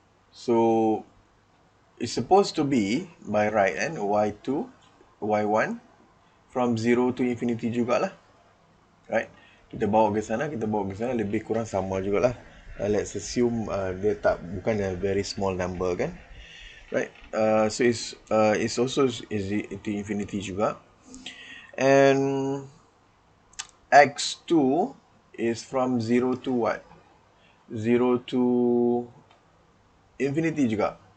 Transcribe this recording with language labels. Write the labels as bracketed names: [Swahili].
[English] So it's supposed to be by right, and y2, y1 from 0 to infinity jugalah. right? [Malay] Kita bawa ke sana, lebih kurang sama jugalah. [English] Let's assume [Malay] dia bukan [English] a very small number kan, right? So it's also is to infinity juga, and x2 is from 0 to what? 0 to infinity juga.